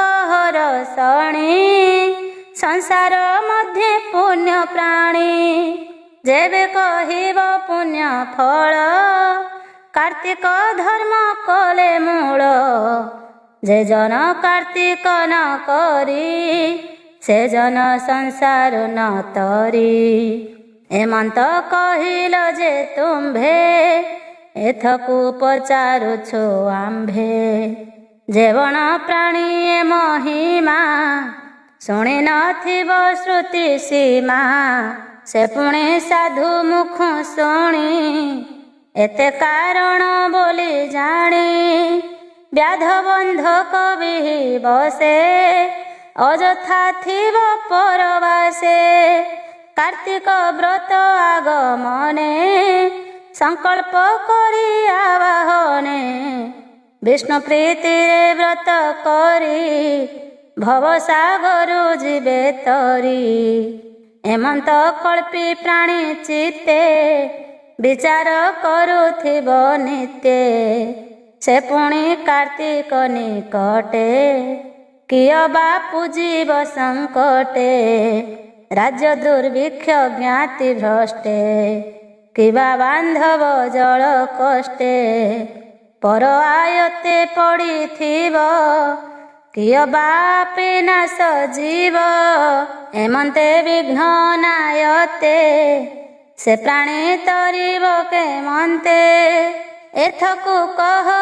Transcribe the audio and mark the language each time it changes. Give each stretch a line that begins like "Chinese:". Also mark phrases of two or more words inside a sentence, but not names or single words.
Odia: ହର ଶଣୀ ସଂସାର ମଧ୍ୟ ପୁଣ୍ୟ ପ୍ରାଣୀ ଜେବେ କହିବ ପୁଣ୍ୟ ଫଳ କାର୍ତିକ ଧର୍ମ କଳେ ମୂଳ ଜେ ଜନ କାର୍ତିକ ନ କରି ସେ ଜନ ସଂସାର ନ ତରି ଏମନ୍ତ କହିଲ ଜେ ତୁମ୍ଭେ ଏଥକୁ ପଚାରୁଛୁ ଆମ୍ଭେ ଜେଉଣ ପ୍ରାଣୀ ମହିମା ଶୁଣି ନଥିବ ଶ୍ରୁତି ସୀମା ସେ ପୁଣେ ସାଧୁ ମୁଖ ଶୁଣି ଏତେ କାରଣ ବୋଲି ଜାଣି ବ୍ୟାଧ ବନ୍ଧ କବି ବସେ ଅଜଥା ଥିବ ପରବାସେ କାର୍ତିକ ବ୍ରତ ଆଗମନେ ସଂକଳ୍ପ କରି ଆବାହନେ ବିଷ୍ଣୁ ପ୍ରୀତି ରେ ବ୍ରତ କରି ଭବସାଗରୁ ଜୀବେ ତରି ଏମନ୍ତ କଳ୍ପି ପ୍ରାଣୀ ଚିତ୍ତେ ବିଚାର କରୁଥିବ ନିତ୍ୟ ସେ ପୁଣି କାର୍ତିକ ନିକଟେ କିଅ ବା ପୂଜିବ ସଙ୍କଟେ ରାଜ୍ୟ ଦୁର୍ଭିକ୍ଷ ଜ୍ଞାତି ଭ୍ରଷ୍ଟେ କିବା ବାନ୍ଧବ ଜଳ କଷ୍ଟେ ପର ଆୟତେ ପଡ଼ିଥିବ କିଅ ବାପେ ନାଶ ଜୀବ ଏମନ୍ତେ ବିଘ୍ନ ନାୟତେ ସେ ପ୍ରାଣୀ ତରିବ କେମନ୍ତେ ଏଥକୁ କହ